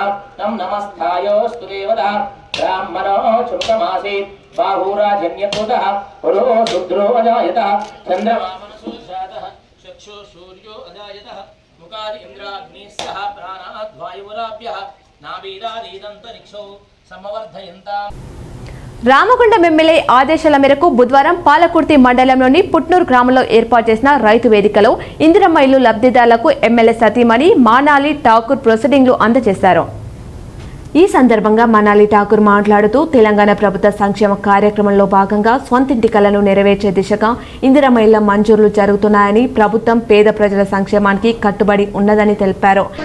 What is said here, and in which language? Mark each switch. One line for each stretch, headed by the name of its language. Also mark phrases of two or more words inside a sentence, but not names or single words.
Sanskrit: तं नमस्थायोऽस्तु देवता ब्राह्मणो चुक्तमासीत् बाहुराजन्यकृतः पुरो शुद्रो अजायतः चन्द्रमा चक्षु सूर्यो अजायतः मुखादि इंद्राग्निस्सह प्राणाद् वायुराभ्यः नाभीदादीदन्तरिक्षौ समवर्धयन्ताम्.
Telugu: రామగుండం ఎమ్మెల్యే ఆదేశాల మేరకు బుధవారం పాలకుర్తి మండలంలోని పుట్నూరు గ్రామంలో ఏర్పాటు చేసిన రైతు వేదికలో ఇందిరమ్మ ఇల్లు లబ్ధిదారులకు ఎమ్మెల్యే సతీమణి మనాలి ఠాకూర్ ప్రొసీడింగ్లు అందజేశారు. ఈ సందర్భంగా మనాలి ఠాకూర్ మాట్లాడుతూ తెలంగాణ ప్రభుత్వ సంక్షేమ కార్యక్రమంలో భాగంగా స్వంతింటి కలను నెరవేర్చే దిశగా ఇందిరమ్మ ఇళ్ల మంజూరులు జరుగుతున్నాయని, ప్రభుత్వం పేద ప్రజల సంక్షేమానికి కట్టుబడి ఉన్నదని తెలిపారు.